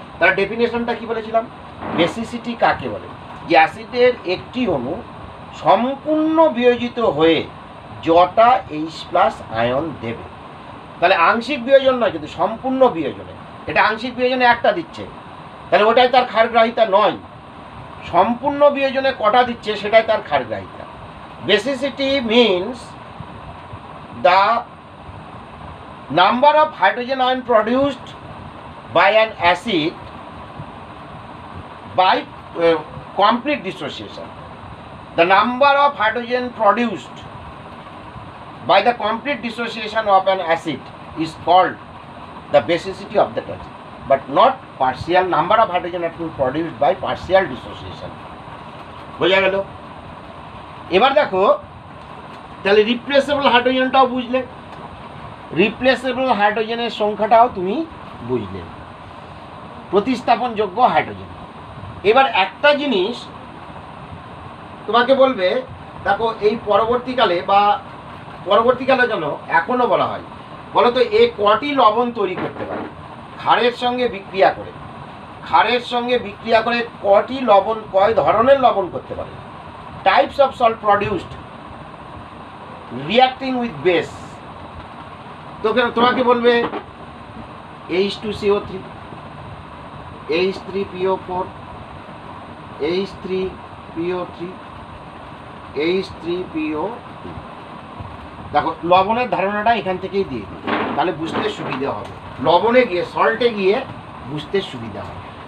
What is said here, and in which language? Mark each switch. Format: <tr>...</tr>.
<bn>তার ডেফিনেশনটা কি বলেছিলাম? বেসিসিটি কাকে বলে? যে অ্যাসিডের একটি অণু সম্পূর্ণ বিয়োজিত হয়ে যটা H প্লাস আয়ন দেবে। তাহলে আংশিক বিয়োজন নয়, কিন্তু সম্পূর্ণ বিয়োজনে, এটা আংশিক বিয়োজনে একটা দিচ্ছে, তাহলে ওটাই তার ক্ষারগ্রাহিতা নয়। সম্পূর্ণ বিয়োজনে কটা দিচ্ছে সেটাই তার ক্ষারগ্রাহিতা।</bn> <en>Basicity means the number of hydrogen ion produced by an acid by complete dissociation. The number of hydrogen produced by the complete dissociation of an acid is called the basicity of that acid, but not partial number of hydrogen atom produced by partial dissociation.</en> <bn>বোঝা গেল? এবার দেখো তাহলে replaceable হাইড্রোজেনটাও বুঝলে, replaceable হাইড্রোজেনের সংখ্যাটাও তুমি বুঝলে, প্রতিস্থাপনযোগ্য hydrogen. এবার একটা জিনিস তোমাকে বলবে, দেখো এই পরবর্তীকালে বা পরবর্তীকালে কেন এখনও বলা হয়, বলো তো এ কটি লবণ তৈরি করতে পারে ক্ষারের সঙ্গে বিক্রিয়া করে? ক্ষারের সঙ্গে বিক্রিয়া করে কটি লবণ, কয় ধরনের লবণ করতে পারে?</bn> <en>Types of salt produced reacting with base.</en> <bn>তো তোমাকে বলবে H2CO3, H3PO4, H3PO3, H3PO2। দেখো লবণের ধারণাটা এখান থেকেই দিয়ে দিই, তাহলে বুঝতে সুবিধা হবে, লবণে গিয়ে সল্টে গিয়ে বুঝতে সুবিধা হবে।</bn>